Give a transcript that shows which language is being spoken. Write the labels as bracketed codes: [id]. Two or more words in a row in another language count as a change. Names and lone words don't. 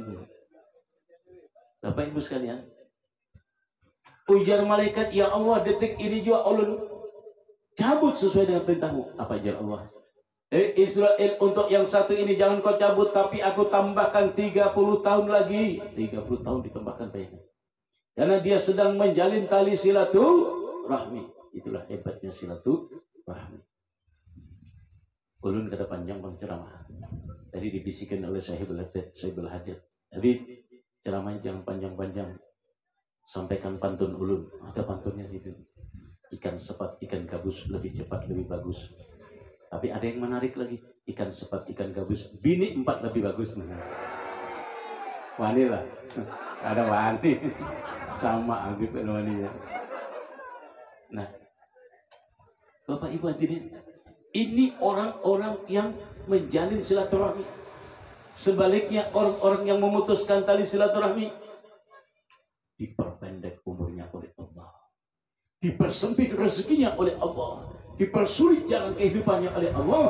[bjn] Bapak Ibu sekalian, ujar malaikat, [ar] ya Allah [bjn] detik ini juga ulun cabut sesuai dengan perintahmu. Apa ujar Allah? [id] Israel, untuk yang satu ini jangan kau cabut, tapi aku tambahkan 30 tahun lagi. 30 tahun ditambahkan bayangkan. Karena dia sedang menjalin tali silaturahmi. Itulah hebatnya silaturahmi. [bjn] Ulun kada panjang bang ceramah. [id] Tadi dibisikan oleh Sahibul Hajat. Tapi ceramahnya jangan panjang-panjang. [bjn] Sampaikan pantun ulun. Ada pantunnya situ. [id] Ikan sepat, ikan gabus lebih cepat, lebih bagus. Tapi ada yang menarik lagi. Ikan sepat, ikan gabus, bini 4 lebih bagus. [bjn] Wani lah. Ada wani. Sama Agif dan waninya. [id] Nah, Bapak Ibu hadirin, ini orang-orang yang menjalin silaturahmi. Sebaliknya orang-orang yang memutuskan tali silaturahmi, diperpendek umurnya oleh Allah, dipersempit rezekinya oleh Allah, dipersulit jalan kehidupannya oleh Allah.